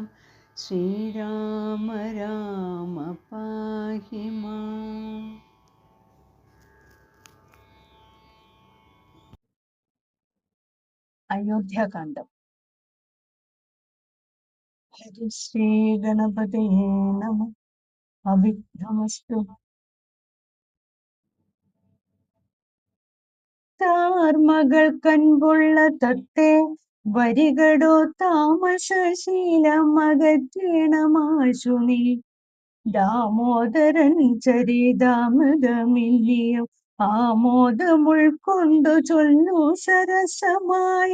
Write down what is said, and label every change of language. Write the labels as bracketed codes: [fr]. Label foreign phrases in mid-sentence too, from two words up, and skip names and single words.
[sa] श्रीराम राम पाहि मां। अयोध्याकाण्डं। हरि श्री गणपतये नमः। अविघ्नमस्तु। [ml] താർമകൾക്കൻപുള്ള തൊട്ടേ വരികടോ താമസശീലമകറ്റേണമാശു നീ. ദാമോദരൻ ചരിതാമൃതമില്ലിയും ആമോദമുൾക്കൊണ്ടു ചൊല്ലു സരസമായി.